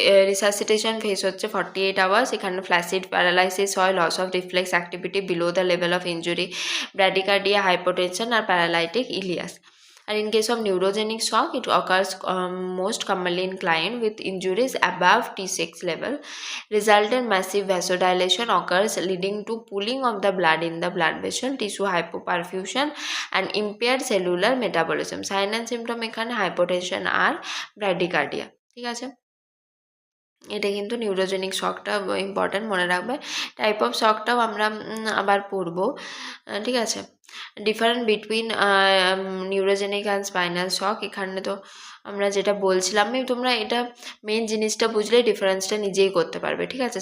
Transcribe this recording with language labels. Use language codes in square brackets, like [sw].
[bn] Resuscitation face হচ্ছে 48 hours, এখানে flaccid paralysis হয়, loss of reflex activity below the level of injury, bradycardia, hypotension আর paralytic Ilias. [en] And in case of neurogenic shock, it occurs most commonly in client with injuries above T6 level. Resultant massive vasodilation occurs leading to pooling of the blood in the blood vessel, tissue hypoperfusion and impaired cellular metabolism. Sign and symptom এখানে hypotension আর bradycardia, [bn] ঠিক আছে। এটা কিন্তু neurogenic শকটা important, মনে রাখবে। Type of শকটাও আমরা আবার পড়বো, ঠিক আছে। Different between neurogenic and spinal শক, এখানে তো আমরা যেটা বলছিলাম, তোমরা এটা মেন জিনিসটা বুঝলে ডিফারেন্সটা নিজেই করতে পারবে, ঠিক আছে।